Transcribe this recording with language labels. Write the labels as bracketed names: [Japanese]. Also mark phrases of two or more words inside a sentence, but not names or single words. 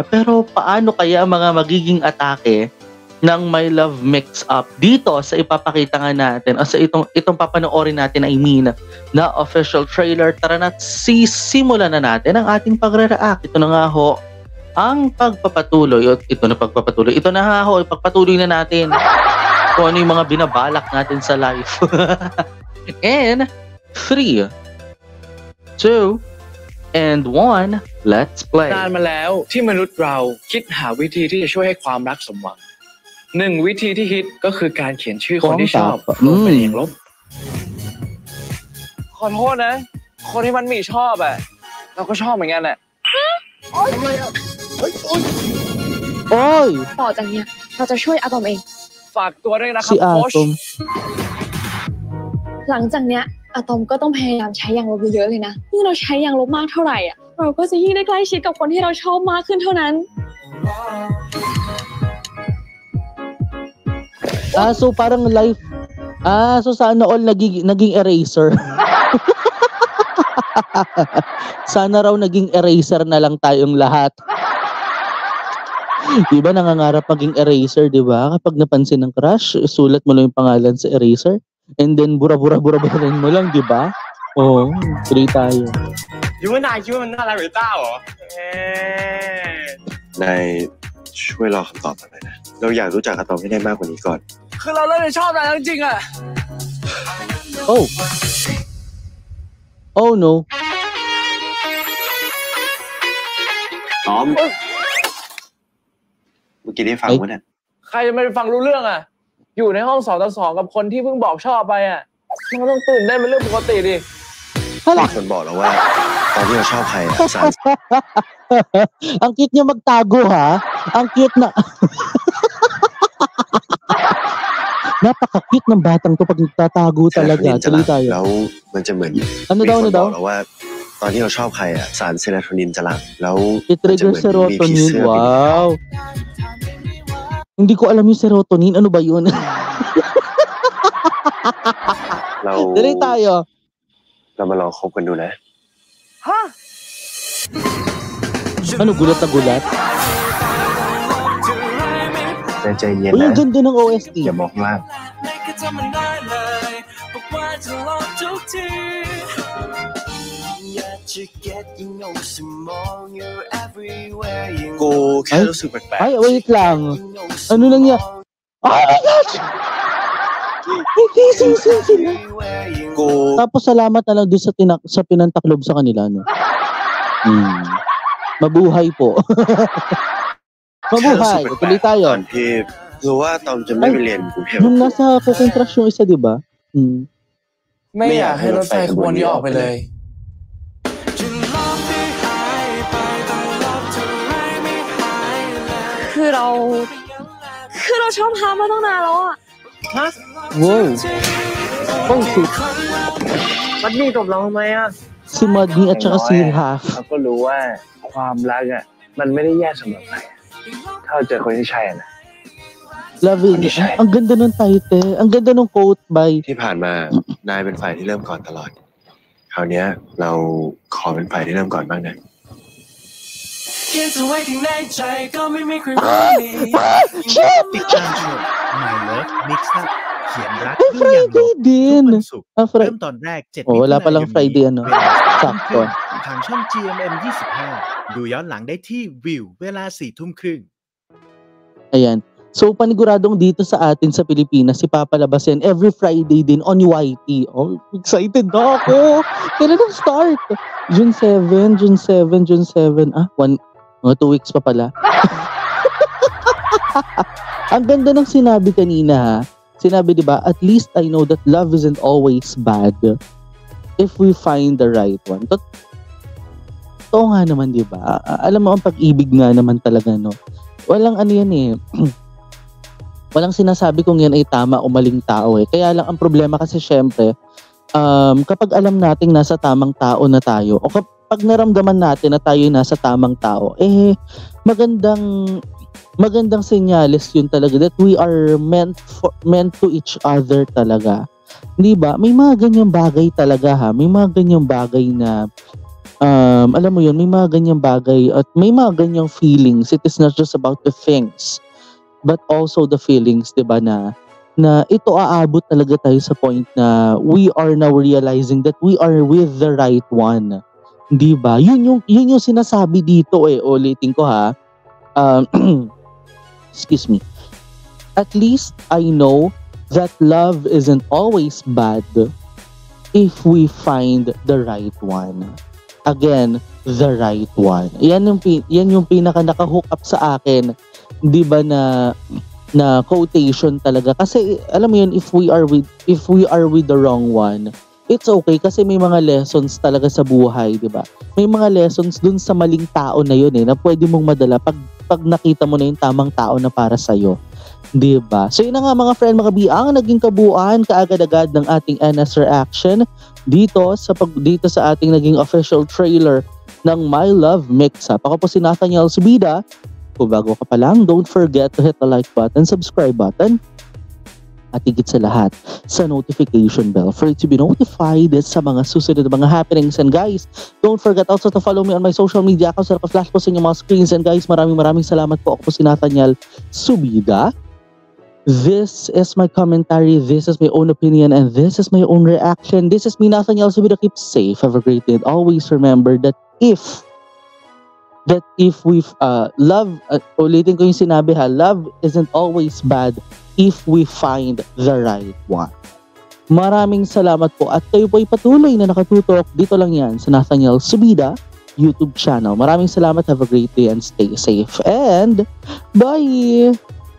[Filipino] Pero paano kaya mga magiging atake ng My Love Mix-Up dito sa ipapakita nga natin o sa itong papanoorin natin, [English] I mean, [Filipino] na official trailer? Tara na, sisimulan na natin ang ating pagre-react. Ito na nga ho, ang pagpapatuloy. Ito na nga ho, ipagpatuloy na natin kung ano yung mga binabalak natin sa life. [English] And 3, 2, and 1, let's play. [Thai] นานมาแล้วที่มนุษย์เราคิดหาวิธีที่จะช่วยให้ความรักสมหวังหนึ่งวิธีที่ฮิตก็คือการเขียนชื่อคนที่ชอบลงไปในลบขอโทษนะคนที่มันมีชอบอ่ะเราก็ชอบเหมือนกันอ่ะโอ้ย ต่อจากเนี้ยเราจะช่วยอะตอมเอง ฝากตัวด้วยนะครับโค้ช หลังจากเนี้ยอะตอมก็ต้องพยายามใช้ยางลบเยอะๆเลยนะยิ่งเราใช้ยางลบมากเท่าไหร่อ่ะเราก็จะยิ่งได้ใกล้ชิดกับคนที่เราชอบมากขึ้นเท่านั้น [Filipino] so parang life so sana all naging eraser. Sana raw naging eraser na lang tayong lahat. Diba nangangarap maging eraser, diba? Kapag napansin ng crush, sulat mo lang yung pangalan sa eraser. [English] And then [Filipino] bura-bura-bura-bura mo lang, diba? Oo, tuloy tayo. [Thai] คิดว่านายคิดว่ามันน่ารักหรือต้าเหรอ นายช่วยรอคำตอบหน่อยนะเราอยากรู้จักอะตอมให้ได้มากกว่านี้ก่อน คือเราเริ่มชอบนายจริงๆอ่ะ [English] Oh no [Thai] ตอมเมื่อกี้ได้ฟังวะเนี่ย ใครจะไม่ฟังรู้เรื่องอ่ะอยู่ในห้อง2-2กับคนที่เพิ่งบอกชอบไปอ่ะมันก็ต้องตื่นได้เป็นเรื่องปกติดิ มีคนบอกแล้วว่าตอนที่เราชอบใครสาร [Filipino] Ang cute niya magtago, ha? Ang cute na... Napaka-cute ng batang to pag nagtatago talaga. Tuloy tayo. [Thai] แล้วมันจะเหมือน [Filipino] ano daw [Thai] บอกแล้วว่าตอนที่เราชอบใครสารเซโรโทนินจะหลั่งแล้ว [Filipino] i-trigger serotonin. Wow. Hindi ko alam yung serotonin. Ano ba yun? Tuloy tayo. [Thai] เรามาลองคบกันดูนะ ฮะ [Filipino] Ano, gulat na gulat? [Thai] ใจเย็น [Filipino] Uy, [Thai] นะ [Filipino] ang ganda ng OST. [Thai] อย่ามองล่างกูแค่รู้สึกแปลก [Filipino] Ay, wait lang. Ano lang yan? [English] Oh my gosh! [Filipino] Kissing sila. [Thai] กู [Filipino] Tapos salamat na lang doon sa pinantaklob sa kanila, no? Mabuhay po. [Thai] แค่รู้สึก [Filipino] Mabuhay. [Thai] แปล [Filipino] Tuloy [Thai] กๆต [Filipino] tayo. [Thai] อนที่รู้ว่าตอมจะไม่ไปเรียนกรุงเทพ [Filipino] Yung nasa cooking crush yung isa, di ba? [Thai] ไม่อยากให้รถไฟขบวนนี้ออกไปเลย คือเราชอบฮามาตั้งนานแล้วอ่ะ ฮะ [English] Wow. Oh, shoot. [Thai] มันมีกับเราทำไมอ่ะ [Filipino] Si Madni at saka si Half. [Thai] เราก็รู้ว่าความรักอ่ะมันไม่ได้แย่สำหรับใครถ้าเราเจอคนที่ใช่นะ [English] Love it. [Filipino] Ang ganda ng title. Ang ganda ng quote by... [Thai] ที่ผ่านมานายเป็นฝ่ายที่เริ่มก่อนตลอดคราวนี้เราขอเป็นฝ่ายที่เริ่มก่อนบ้างนะ ติดตามชม My Love Mix-Up เขียนรักด้วยอย่างลบ [Filipino] din. [Thai] ทุกวันศุกร์เริ่มตอนแรก7 [Filipino] wala palang Friday, ano? Sakto. [Thai] ทางช่อง GMM 25 ดูย้อนหลังได้ที่วิวเวลา 4 ทุ่มครึ่ง [Filipino] Ayan. So paniguradong dito sa atin sa Pilipinas, si Papalabas yan every Friday din on YT. Oh, excited na ako. Kailan ang start? June 7. Mga 2 weeks pa pala. Ang ganda ng sinabi kanina ha. Sinabi, di ba, [English] at least I know that love isn't always bad if we find the right one. [Filipino] Totoo nga naman, di ba? Alam mo, ang pag-ibig nga naman talaga, no? Walang ano yan eh. Walang sinasabi kung yan ay tama o maling tao eh. Kaya lang ang problema kasi syempre, kapag alam nating nasa tamang tao na tayo, o kapag naramdaman natin na tayo nasa tamang tao, magandang senyales yun talaga [English] that we are meant to each other [Filipino] talaga. Hindi ba? May mga ganyang bagay talaga ha. May mga ganyang bagay na alam mo yun, may mga ganyang bagay at may mga ganyang feelings. [English] It is not just about the things but also the feelings, [Filipino] 'di ba, na ito aabot talaga tayo sa point na [English] we are now realizing that we are with the right one. [Filipino] 'Di ba? Yun yung sinasabi dito eh. Ulitin ko ha. [English] Excuse me. At least I know that love isn't always bad if we find the right one. Again, the right one. [Filipino] Yan yung pinaka naka-hook up sa akin. 'Di ba na quotation talaga kasi alam mo yun, [English] if we are with the wrong one, it's okay [Filipino] kasi may mga lessons talaga sa buhay, 'di ba? May mga lessons dun sa maling tao na yun na pwede mong madala pag nakita mo na yung tamang tao na para sa iyo. 'Di ba? So yun na nga mga friend, mga biang naging kabuuan kaagad-agad ng ating NS reaction dito sa ating naging official trailer ng My Love Mix-Up. Ako po si Nathaniel Subida. Kung bago ka pa lang, [English] don't forget to hit the like button, subscribe button, [Filipino] at higit sa lahat, sa notification bell [English] for you to be notified [Filipino] sa mga susunod na mga happenings. [English] And guys, don't forget also to follow me on my social media accounts [Filipino] na naka-flash po sa inyong mga screens. [English] And guys, [Filipino] maraming salamat po. Ako po si Nathaniel Subida. [English] This is my commentary, this is my own opinion, and this is my own reaction. This is me, Nathaniel Subida. Keep safe, have a great day, and always remember that if we've [Filipino] ulitin ko yung sinabi ha, [English] love isn't always bad if we find the right one. [Filipino] Maraming salamat po at kayo po ay patuloy na nakatutok dito lang yan sa Nathaniel Subida YouTube channel. Maraming salamat, [English] have a great day and stay safe and bye!